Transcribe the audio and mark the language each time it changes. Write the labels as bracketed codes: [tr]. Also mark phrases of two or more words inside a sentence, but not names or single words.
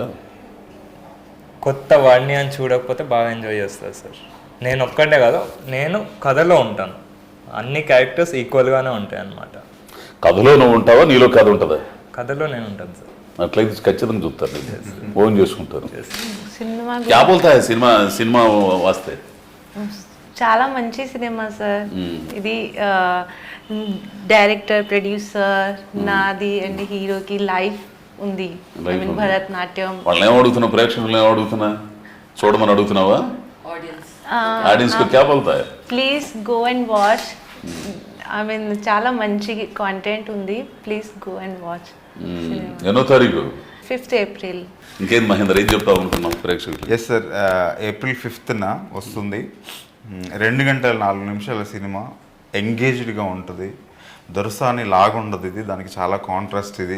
[te] కొత్త వాడిని అని చూడకపోతే బాగా ఎంజాయ్ చేస్తారు సార్. నేను ఒక్కటే కాదు, నేను కథలో ఉంటాను, అన్ని క్యారెక్టర్స్ ఈక్వల్గానే ఉంటాయి అన్నమాట. కథలో నువ్వు ఉంటావా, నీలో కథ ఉంటుందా? కథలో నేను ఉంటాను సార్. అట్లయితే ఖచ్చితంగా చూస్తారు, ఫోన్ చేసుకుంటారు. సినిమా [hi] क्या बोलता है [te] సినిమా వస్తే చాలా మంచి సినిమా సార్. ఇది డైరెక్టర్, ప్రొడ్యూసర్, నాది అండ్ హీరోకి లైఫ్ ఉంది. భరతనాట్యం. వాళ్ళని ఏం అడుగుతున్నావు, ప్రేక్షకులు ఏం అడుగుతున్నా, చూడమని అడుగుతున్నావా? [hi] ఆడియన్స్ కు क्या बोलता है? [en] Please go and watch. I mean [te] చాలా మంచి కాంటెంట్ ఉంది. [en] Please go and watch. [te] ఎన్నో తారీఖు? 5th ఏప్రిల్. ఇంకేం మహేందర్ ఏం చెప్తావు అనుకున్నాం ప్రేక్షకులు? ఎస్ సార్, April 5th వస్తుంది. 2 గంటల 4 నిమిషాల సినిమా. ఎంగేజ్డ్గా ఉంటుంది, దొరసాని లాగుండదు ఇది, దానికి చాలా కాంట్రాస్ట్ ఇది.